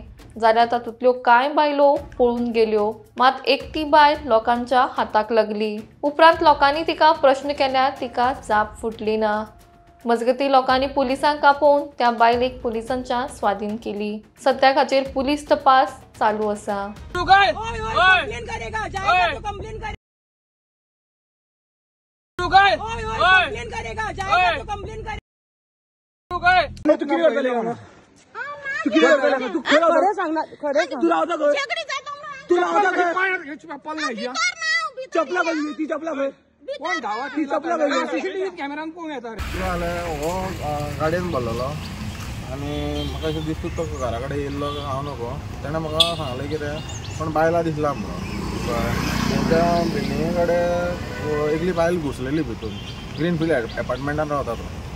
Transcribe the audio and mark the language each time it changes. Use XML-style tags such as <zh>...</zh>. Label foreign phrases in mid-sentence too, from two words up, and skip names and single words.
<kok>जाल्यार तातूंतल्यो कांय बायलो पळून गेल्यो, मात एकटी बायल लोकांच्या हाताक लागली. उपरांत लोकांनी तिका प्रश्न केल्यार तिका जाप फुटली ना. मजगतीं लोकांनी पुलिसांक आपोवन त्या बायलेक पुलिसांच्या स्वाधीन केली. सध्या हाचेर पुलीस तपास चालू आसा.</kok> <hi>तू काय कंप्लेन करेगा, जाएगा तो कंप्लेन करेगा. तू काय कंप्लेन करेगा, जाएगा तो कंप्लेन करेगा.</hi> <mr>तू काय तू किती वेळ केला ना? तू किती वेळ केला ना? तू खरं सांग ना, खरं सांग. तुला होता काय? तुला होता काय? चपला बघ, ती चपला बघ. कोण धावा? ती चपला बघ. सीसीटीव्ही कॅमेरामन कोण येता रे?</mr> <kok>हो गाडयेन भरलेलो आनी म्हाका अशें दिसता तो घरा कडेन येयल्लो हांव नको. ताणें म्हाका सांगलें कितें पण बायलां दिसला म्हणून. तेंच्या बिल्डिंगे कडेन एकली बायल घुसलेली भितून. ग्रीनफिल्ड एपार्टमेंटान रावता तो.</kok>